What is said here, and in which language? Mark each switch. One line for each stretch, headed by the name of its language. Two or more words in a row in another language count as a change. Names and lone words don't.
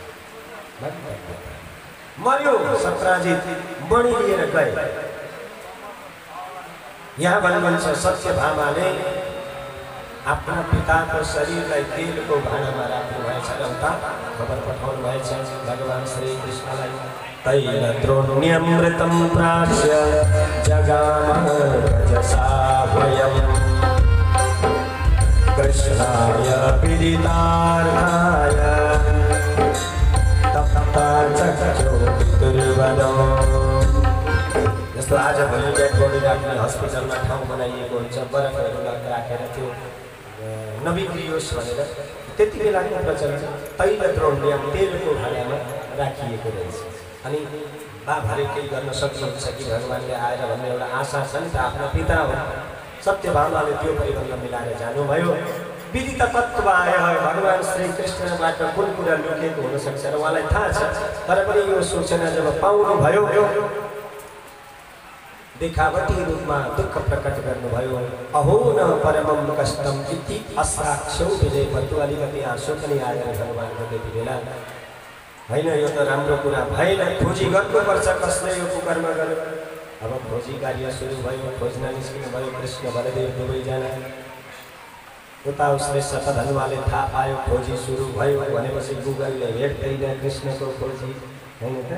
Nepali: मर्यो सत्राजित, मणि लिएर गए। यहाँ भन्नुहुन्छ सत्यभामाले आफ्ना पिताको शरीरलाई तेलको भाँडामा राख्नु भएछ, एउटा खबर पठाउनु भएछ भगवान श्री कृष्णलाई।
Sanskrit: तैल द्रोण्यमृतं प्राच्य जगाम गजसा वयम् कृष्णाय विदितार्थाय तप्ता चक्षो पितृवदो।
Nepali: जस्तो आज भोलि
English: dead body
Nepali: राख्ने हस्पिटलमा ठाउँ बनाइएको हुन्छ, बरफहरू राखेर त्यो नबिग्रियोस् भनेर, त्यति बेलाको प्रचलन
Sanskrit: तैल द्रोण्य
Nepali: तेलको भाँडामा राखिएको रहेछ। अनि बाबाले केही गर्न सक्नुहुन्छ कि भगवानले आएर भन्ने एउटा आशा छ नि त, आफ्नो पिता हो। सत्यभामाले त्यो परिबन्ध मिलाएर जानुभयो। विदित तत्व आयो, भगवान श्री कृष्णबाट कुन कुरा लुकेको हुनसक्छ र उहाँलाई थाहा छ, तर पनि यो सूचना जब पाउनुभयो देखावटी रूपमा दुःख प्रकट गर्नुभयो।
Sanskrit: अहो न परमं कष्टम इति अस्राक्षौ विजय पतु।
Nepali: अलिकति आँसु पनि आएर भगवानको त्यति बेला, होइन यो त राम्रो कुरा भएन, खोजी गर्नुपर्छ कसले यो कुकर्म गर्यो। अब खोजी कार्य सुरु भयो, खोज्न निस्किनु भयो कृष्ण बलदेव दुवैजना। उता उसले शतधनुवाले थाहा पायो खोजी सुरु भयो भनेपछि गुगलले भेट्दैन कृष्णको खोजी, हैन त?